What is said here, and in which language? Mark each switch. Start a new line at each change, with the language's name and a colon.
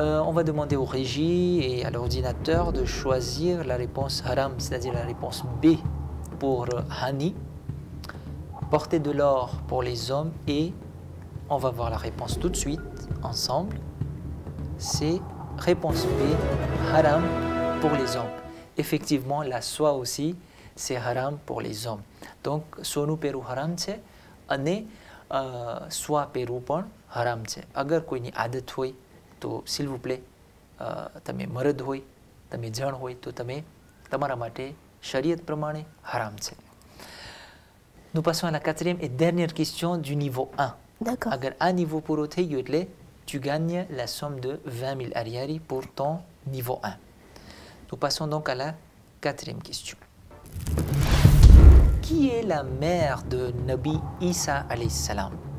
French: On va demander au régie et à l'ordinateur de choisir la réponse haram, c'est-à-dire la réponse B pour Hani. Porter de l'or pour les hommes et on va voir la réponse tout de suite ensemble. C'est réponse B, haram pour les hommes. Effectivement, la soie aussi, c'est haram pour les hommes. Donc,
Gujarati: સોનું પહેરવું haram છે અને સ્વા પહેરવું પણ haram છે. અગર કોઈની આદત હોય તો
French: s'il vous plaît,
Gujarati: તમે મરદ હોય, તમે જણ હોય તો તમે તમારા માટે શરીયત પ્રમાણે haram છે.
French: Nous passons à la quatrième et dernière question du niveau 1. D'accord.
Gujarati: અગર આ niveau પૂરો થઈ ગયો એટલે
French: tu gagnes la somme de 20 000 ariari pour ton niveau 1. Nous passons donc à la quatrième question. Qui est la mère de Nabi Isa alayhi salam?